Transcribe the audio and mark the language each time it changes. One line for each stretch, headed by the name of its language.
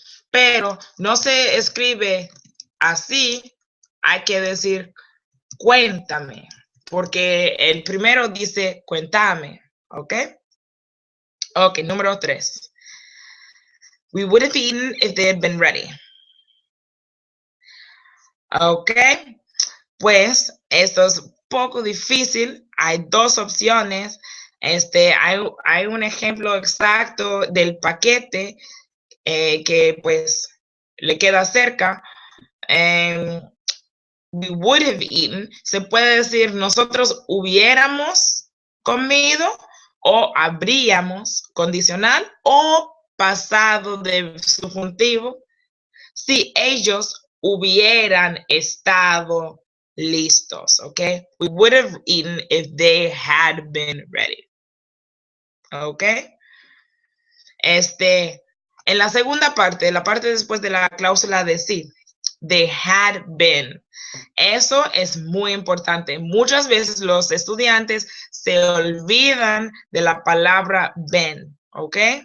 Spanish: Pero no se escribe así, hay que decir cuéntame, porque el primero dice cuéntame, ¿ok? Ok, número 3.
English: We would have eaten if they had been ready.
Spanish: Ok, pues esto es poco difícil, hay dos opciones. Hay un ejemplo exacto del paquete que pues le queda cerca.
English: We would have eaten,
Spanish: se puede decir nosotros hubiéramos comido o habríamos, condicional, o pasado de subjuntivo, si ellos hubieran estado listos, ¿ok?
English: We would have eaten if they had been ready, ¿ok?
Spanish: En la segunda parte, la parte después de la cláusula de sí,
English: they had been.
Spanish: Eso es muy importante. Muchas veces los estudiantes se olvidan de la palabra been, ¿ok?